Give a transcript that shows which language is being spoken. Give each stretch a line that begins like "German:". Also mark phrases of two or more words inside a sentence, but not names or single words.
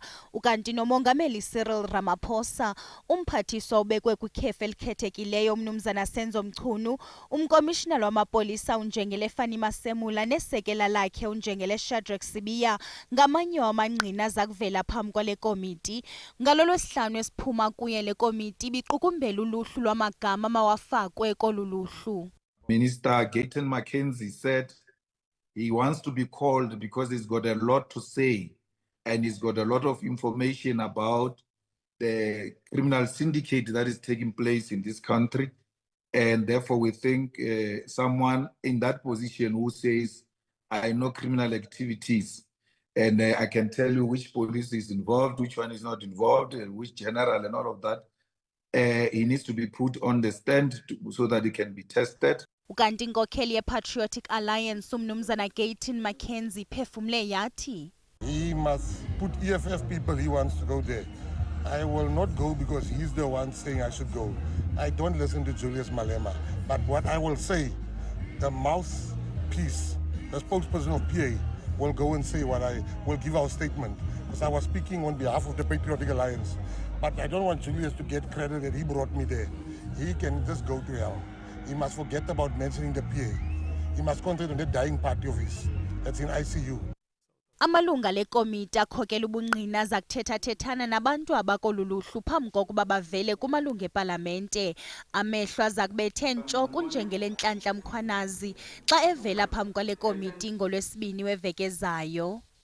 Xhosa: Ukanti nomongameli Cyril Ramaphosa, umphathiswa ubekwe kwikhefu elikhethekileyo umnumzana Senzo Mchunu, umkomishinala wamapolisa uNjengele Fani Masemula nesekela lakhe uNjengele Shadrack Sibiya ngamanye wamangqina zakuvela phambi kwale komiti. Ngalo lwesihlanu esiphuma kuye le komiti biqukumbela uluhlu lwamagama amawafakwe kolu luhlu.
English: Minister Gayton McKenzie said he wants to be called because he's got a lot to say and he's got a lot of information about the criminal syndicate that is taking place in this country, and therefore we think someone in that position who says I know criminal activities and I can tell you which police is involved, which one is not involved, which general and all of that. He needs to be put on the stand so that he can be tested.
Xhosa: Ukanti inkokheli yePatriotic Alliance umnumzana Gayton McKenzie phefumle yathi
English: he must put EFF people he wants to go there. I will not go because he's the one saying I should go. I don't listen to Julius Malema. But what I will say, the mouthpiece, the spokesperson of PA, will go and say what I will give our statement, because I was speaking on behalf of the Patriotic Alliance. But I don't want Julius to get credit that he brought me there. He can just go to hell. He must forget about mentioning the PA. He must concentrate on the dying party of his that's in ICU.
Xhosa: Amalunga le komiti akhokela ubungqina zakuthetha-thethana nabantu abakoluluhlu phambi kokuba bavele kumalunga epalamente. Amehlo azakubethe ntsho kuNjengele Nhlanhla Mkhwanazi xa evela phambi kwale komiti ngolwesibini weveki ezayo.